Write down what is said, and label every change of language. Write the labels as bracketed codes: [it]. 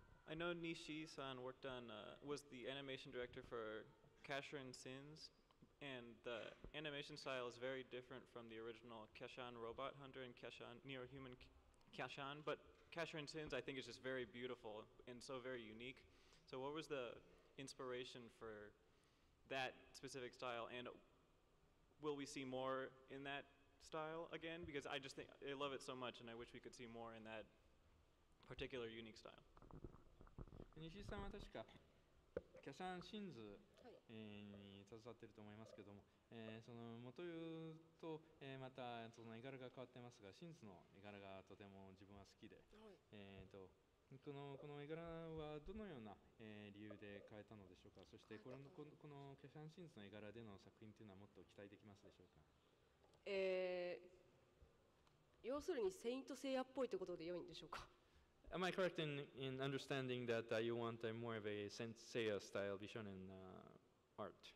[en] I know Nishii-san worked on, was the animation director for Casherin Sins, and the animation style is very different from the original Keshan Robot Hunter and Keshan Neo-Human Keshan, but Casherin Sins I think is just very beautiful and so very unique. So what was the inspiration for that specific style, and will we see more in that style again? Because I just think, I love it so much and I wish we could see more in that particular unique style. [ja] 西井さんは確かキャシャンシンズ、に携わっていると思いますけども、その元言うと、またその絵柄が変わってますが、シンズの絵柄がとても自分は好きで、この絵柄はどのような、理由で変えたのでしょうか。そしてこのキャシャンシンズの絵柄での作品というのはもっと期待できますでしょうか。要するにセイントセイヤっぽいということで良いんでしょうか。 [en] Am I correct in understanding that you want more of a Saint Seiya style Bishonen art?